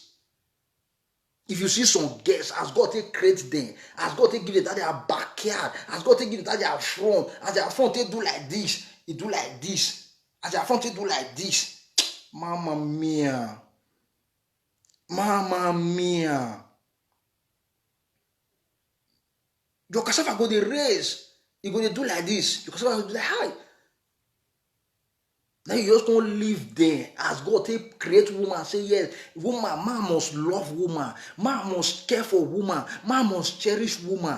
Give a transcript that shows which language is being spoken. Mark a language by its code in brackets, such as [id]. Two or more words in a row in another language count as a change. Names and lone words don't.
[pcm] If you see some girls, has got to create them, has got to give it that their backyard, has got to give it that their front, as their front they do like this, it do like this, as their front they do like this. [it] Mamma mia. Mamma mia. [pcm] Your cassava go dey raise. You go dey do like this. Your cassava go dey like hi. Now you just don't live there. As God take create woman, say yes, woman, man must love woman, man must care for woman, man must cherish woman.